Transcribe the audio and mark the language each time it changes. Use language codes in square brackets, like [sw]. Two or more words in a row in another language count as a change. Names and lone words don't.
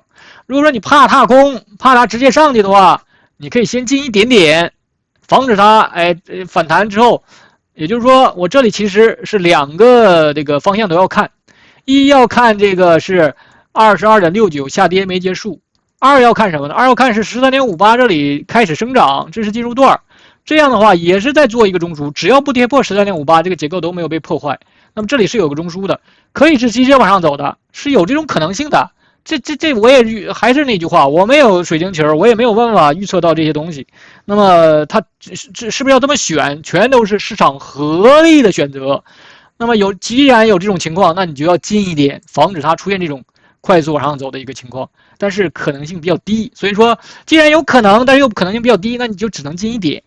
[zh] 如果說你怕踏空，怕它直接上去的話，你可以先進一點點，防止它反彈之後，也就是說我這裡其實是2個這個方向都要看，一要看這個是 22.69 下跌沒結束。2要看什麼呢？2要看是 13.58 這裡開始生長，這是進入段，這樣的話也是在做一個中樞，只要不跌破 13.58 這個結構都沒有被破壞，那麼這裡是有個中樞的，可以是直接往上走的，是有這種可能性的。這我也還是那句話，我沒有水晶球，我也沒有辦法預測到這些東西。那麼它是不是要這麼選，全都是市場合理的選擇。那麼既然有這種情況，那你就要近一點，防止它出現這種快速往上走的一個情況，但是可能性比較低，所以說既然有可能，但是又可能性比較低，那你就只能近一點。